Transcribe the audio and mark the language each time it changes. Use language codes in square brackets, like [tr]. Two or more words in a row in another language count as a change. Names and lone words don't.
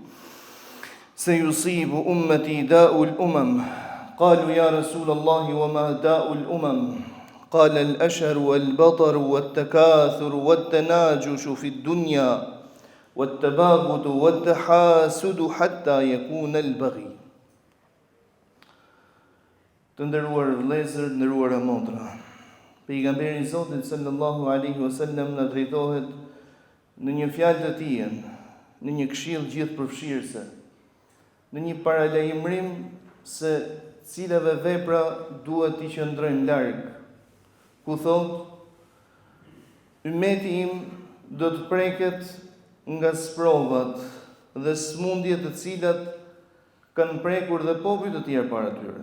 [ar] سيصيب أمتي داء الأمم قالوا يا رسول الله وما داء الأمم قال الأشر والبطر والتكاثر والتناجش في الدنيا والتباغض والتحاسد حتى يكون البغي. [sq] Të nderuar vëllezër, të nderuara motra, pejgamberi I Zotit [ar] صلى الله عليه وسلم [sq] na drejtohet në një fjalë të tij, në një këshill gjithëpërfshirëse, në një paralajmërim se cilave vepra duhet t'i qëndrojmë larg, ku thot, ummeti im do të preket nga sprovat dhe smundjet të cilat kanë prekur dhe popujt të tjerë para tyre.